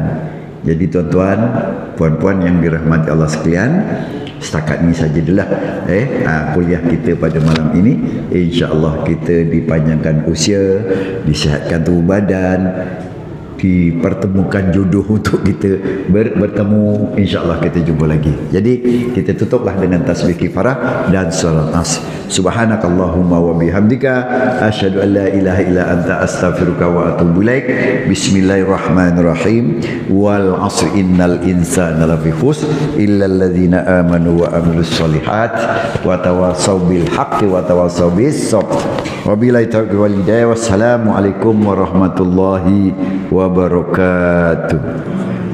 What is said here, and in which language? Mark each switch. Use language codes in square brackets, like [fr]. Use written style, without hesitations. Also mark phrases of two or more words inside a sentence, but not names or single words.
[ms] Jadi tuan-tuan, puan-puan yang dirahmati Allah sekalian, setakat ini saja dulu kuliah kita pada malam ini. InsyaAllah kita dipanjangkan usia, disihatkan tubuh badan, dipertemukan jodoh untuk kita bertemu. InsyaAllah kita jumpa lagi. Jadi kita tutuplah dengan tasbih kifarah dan salat as. [ar] سبحانك اللهم وبحمدك أشهد أن لا إله إلا أنت أستغفرك وأتوب إليك. بسم الله الرحمن الرحيم. والعصر إن الإنسان لفي خسر إلا الذين آمنوا وعملوا الصالحات وتواصوا بالحق وتواصوا بالصبر. وبالله التوفيق والهداية. والسلام عليكم ورحمة الله وبركاته.